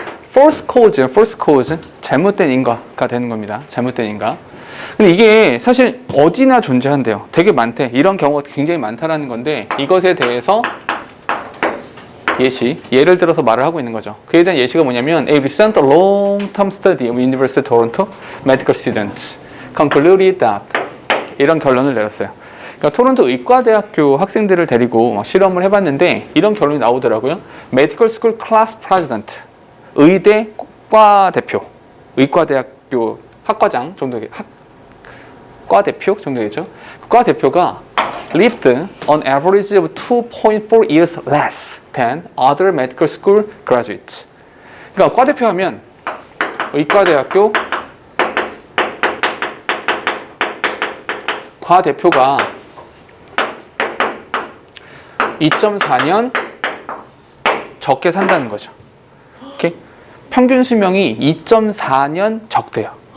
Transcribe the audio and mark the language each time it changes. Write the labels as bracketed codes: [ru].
[ko] false cause, 잘못된 인과가 되는 겁니다. 잘못된 인과. 근데 이게 사실 어디나 존재한대요. 되게 많대. 이런 경우가 굉장히 많다라는 건데 이것에 대해서 예를 들어서 말을 하고 있는 거죠. 그에 대한 예시가 뭐냐면 [en] A recent long-term study of University of Toronto medical students concluded that [ko] 이런 결론을 내렸어요. 그러니까 토론토 의과대학교 학생들을 데리고 막 실험을 해봤는데 이런 결론이 나오더라고요. [en] Medical School Class President, [ko] 의대 과 대표, 의과대학교 학과장 정도, 과 대표 정도겠죠. 과 대표가 [en] lived on average of 2.4 years less than other medical school graduates. [ko] 그러니까 과 대표하면 의과대학교 과 대표가 2.4년 적게 산다는 거죠. 오케이? 평균 수명이 2.4년 적대요.